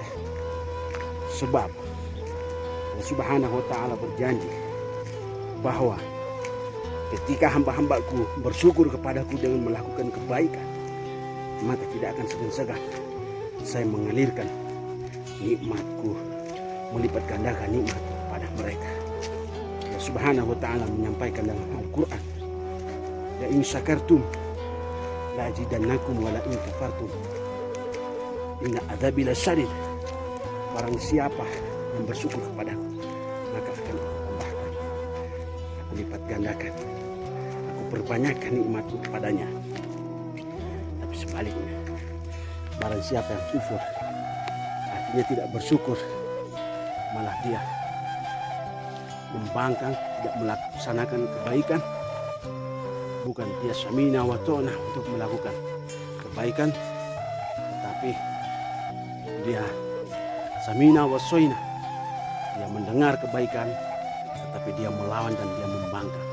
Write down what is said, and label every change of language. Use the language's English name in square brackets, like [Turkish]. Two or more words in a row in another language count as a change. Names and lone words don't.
[Indonesian] Sebab Allah [Arabic] سبحانه وتعالى [Indonesian] berjanji bahwa ketika hamba-hambaku bersyukur kepadaku dengan melakukan kebaikan, maka tidak akan segan-segan saya mengalirkan nikmatku, melipat gandakan nikmat kepada mereka. Allah [Arabic] سبحانه وتعالى [Indonesian] menyampaikan dalam Al-Quran, [Arabic] لئن شكرتم لأزيدنكم ولئن كفرتم إن عذابي لشديد. [Indonesian] Barang siapa yang bersyukur kepadaku, maka akan aku tambahkan, aku lipat gandakan, aku perbanyakkan nikmatku kepadanya. Tapi sebaliknya, barang siapa yang kufur, artinya tidak bersyukur, malah dia membangkang, tidak melaksanakan kebaikan, bukan dia [Arabic] سمعنا وأطعنا [Indonesian] untuk melakukan kebaikan, tetapi dia [Arabic] سمعنا وعصينا, [Indonesian] dia mendengar kebaikan tetapi dia melawan dan dia membangkang.